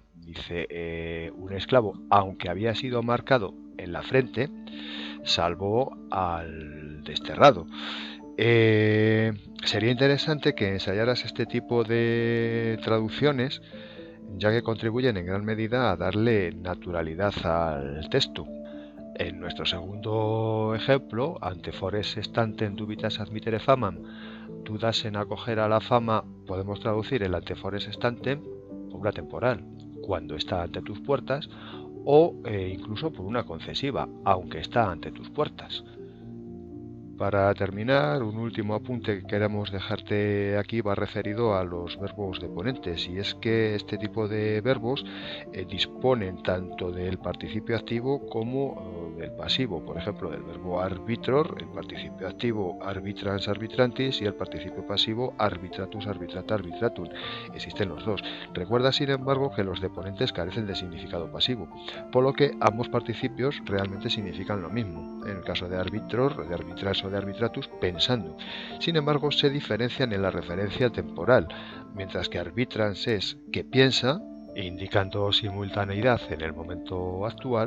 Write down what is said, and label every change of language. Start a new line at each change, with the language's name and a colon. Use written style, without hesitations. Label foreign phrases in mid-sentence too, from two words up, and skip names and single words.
Spanish: Dice, un esclavo, aunque había sido marcado en la frente, salvó al desterrado. Sería interesante que ensayaras este tipo de traducciones, ya que contribuyen en gran medida a darle naturalidad al texto. En nuestro segundo ejemplo,
Latin: ante fores stantem dubitas admittere famam,
Spanish: dudas en acoger a la fama, podemos traducir el
Latin: ante fores stantem
Spanish: por una temporal, cuando está ante tus puertas, o incluso por una concesiva, aunque está ante tus puertas. Para terminar, un último apunte que queremos dejarte aquí va referido a los verbos deponentes, y es que este tipo de verbos disponen tanto del participio activo como del pasivo. Por ejemplo, del verbo arbitror, el participio activo
Latin: arbitrans arbitrantis
Spanish: y el participio pasivo
Latin: arbitratus arbitrata arbitratum.
Spanish: Existen los dos. Recuerda, sin embargo, que los deponentes carecen de significado pasivo, por lo que ambos participios realmente significan lo mismo. En el caso de arbitror, de arbitras o de arbitratus, pensando. Sin embargo, se diferencian en la referencia temporal, mientras que arbitrans es que piensa, indicando simultaneidad en el momento actual.